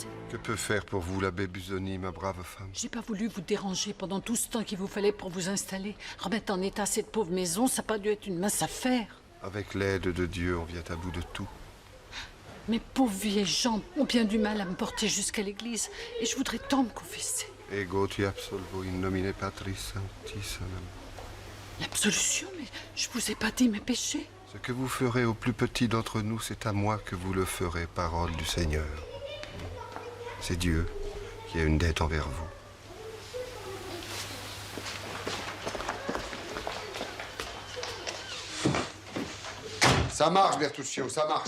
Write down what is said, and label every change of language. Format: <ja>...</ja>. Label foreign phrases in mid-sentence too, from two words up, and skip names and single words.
<fr>Que peut faire pour vous l'abbé Busoni, ma brave femme? J'ai pas voulu vous déranger pendant tout ce temps qu'il vous fallait pour vous installer. Remettre en état cette pauvre maison, ça n'a pas dû être une mince affaire. Avec l'aide de Dieu, on vient à bout de tout. Mes pauvres vieilles jambes ont bien du mal à me porter jusqu'à l'église. Et je voudrais tant me confesser.</fr> <la>Ego ti absolvo in nomine Patris Sancti Sanam.</la> <fr>L'absolution, mais je vous ai pas dit mes péchés. Ce que vous ferez au plus petit d'entre nous, c'est à moi que vous le ferez, parole du Seigneur. C'est Dieu qui a une dette envers vous. Ça marche, Bertuccio, ça marche.</fr>